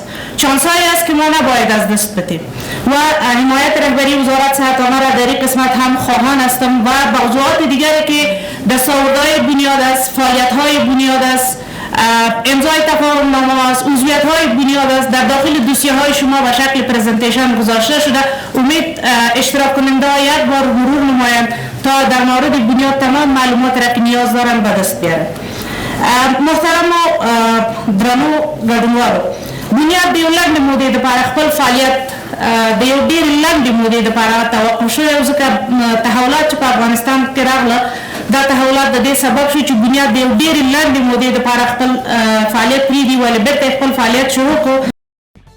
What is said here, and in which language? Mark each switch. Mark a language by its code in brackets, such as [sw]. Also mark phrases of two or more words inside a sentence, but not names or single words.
[fa] چانسایی است که ما نباید از دست بدیم و حمایت رهبری وزارت صحت عامه را در این قسمت هم خواهان هستم و موضوعات دیگری که دستاوردهای بنیاد است، فعالیت‌های بنیاد است، امضای تفاهمنامه است، عضویت‌های بنیاد است، در داخل دوسیه‌های شما به شکل پرزنتیشن گذاشته شده. امید اشتراک کننده‌ها یک بار مرور نمایند تا در مورد بنیاد تمام معلومات را که نیاز دارند به دست بیارند. [ps] محترم و درنو ګډونوالو، بنیاد د یو لنډې مودې دپاره خپل فعالیت د یو ډېرې لنډې مودې دپاره توقف شوی و، ځکه تحولات چې په افغانستان کې راغله دا تحولات د دې سبب شو چې بنیاد د یو ډېرې لنډې مودې دپاره خپل فعالیت پرېږدي، ولې بېرته یې خپل فعالیت شروع کړو.